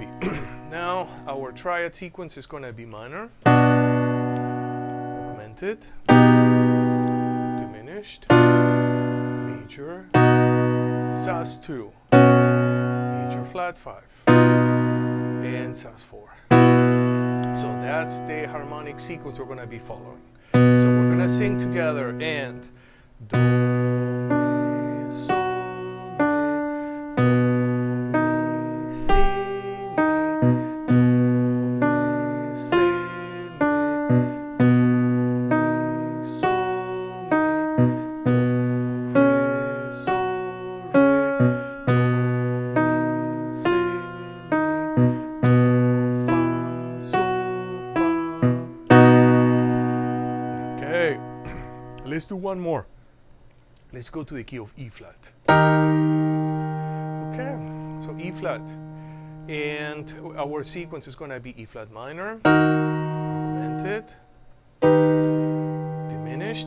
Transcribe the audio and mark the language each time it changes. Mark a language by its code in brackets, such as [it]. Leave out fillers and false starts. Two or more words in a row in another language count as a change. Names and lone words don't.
[en] Now our triad sequence is going to be minor, augmented, diminished, major, sus2, major flat 5, and sus4. So that's the harmonic sequence we're going to be following. So we're going to sing together and do, mi, sol, mi, do, mi, si, mi, do, mi, si, mi, do, mi, sol, mi, do, re, sol, re, do, mi, si, mi, do, fa, sol, fa. Okay, let's do one more. Let's go to the key of E flat. Okay, so E flat. And our sequence is going to be E flat minor, augmented, diminished.